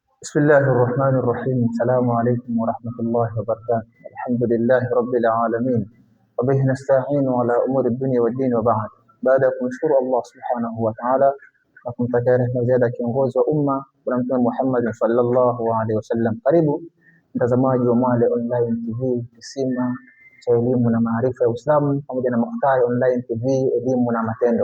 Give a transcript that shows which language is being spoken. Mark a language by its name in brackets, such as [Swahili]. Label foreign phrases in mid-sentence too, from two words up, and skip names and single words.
[Arabic] بسم الله الرحمن الرحيم. السلام عليكم ورحمة الله وبركاته. الحمد لله رب العالمين وبه نستعين على أمور الدنيا والدين وبعد. [Swahili] Baada ya kumshukuru Allah [Arabic] سبحانه وتعالى [Swahili] na kumtakia rehema ziada kiongozi wa umma Bwana Mtume Muhammad [Arabic] صلى الله عليه وسلم. [Swahili] Karibu mtazamaji wa Mwale Online TV, kisima cha elimu na maarifa ya Uislamu, pamoja na Mukhtar Online TV, elimu na matendo.